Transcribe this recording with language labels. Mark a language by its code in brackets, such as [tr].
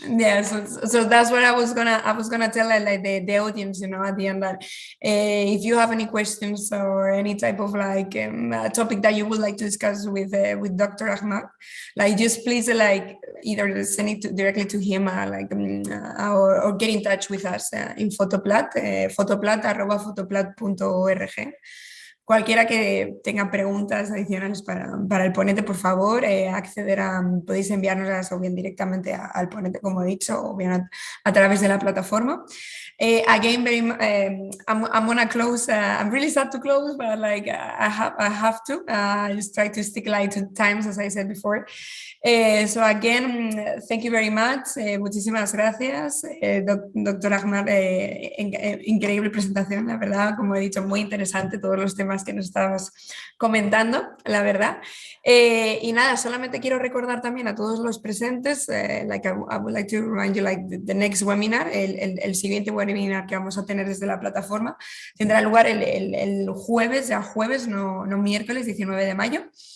[en] Yeah, so that's what I was gonna tell like the audience, you know, at the end, that if you have any questions or any type of like topic that you would like to discuss with Dr. Ahmad, like just please like either send it directly to him or get in touch with us in Fotoplat, fotoplat@fotoplat.org. [es] Cualquiera que tenga preguntas adicionales para el ponente, por favor, podéis enviárnoslas o bien directamente al ponente, como he dicho, o bien a través de la plataforma. [en] Again, I'm gonna close. I'm really sad to close, but like I have to. Just try to stick like to times, as I said before. So again, thank you very much. [es] Muchísimas gracias, doctor Ahmad. Increíble presentación, la verdad, como he dicho, muy interesante todos los temas que nos estabas comentando, la verdad. Y nada, solamente quiero recordar también a todos los presentes, [en] like I would like to remind you, like the next webinar, [es] el siguiente webinar que vamos a tener desde la plataforma, tendrá lugar el jueves, no miércoles, 19 de mayo.